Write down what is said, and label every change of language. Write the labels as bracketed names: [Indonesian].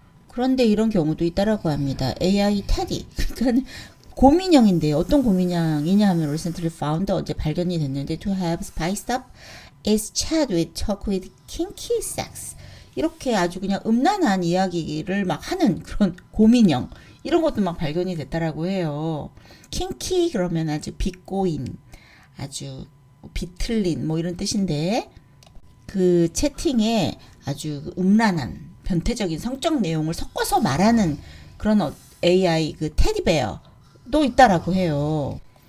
[Korean] 그런데 이런 경우도 있다라고 합니다. AI 테디. 그러니까 곰인형인데 어떤 곰인형이냐 하면 [English] recently found, [Korean] 어제 발견이 됐는데 [English] to have spiced up its chat with talk with kinky sex. [Korean] 이렇게 아주 그냥 음란한 이야기를 막 하는 그런 곰인형, 이런 것도 막 발견이 됐다라고 해요. kinky 그러면 아주 비꼬인, 아주 비틀린 뭐 이런 뜻인데, 그 채팅에 아주 음란한 변태적인 성적 내용을 섞어서 말하는 그런 AI 그 테디베어도 있다라고 해요.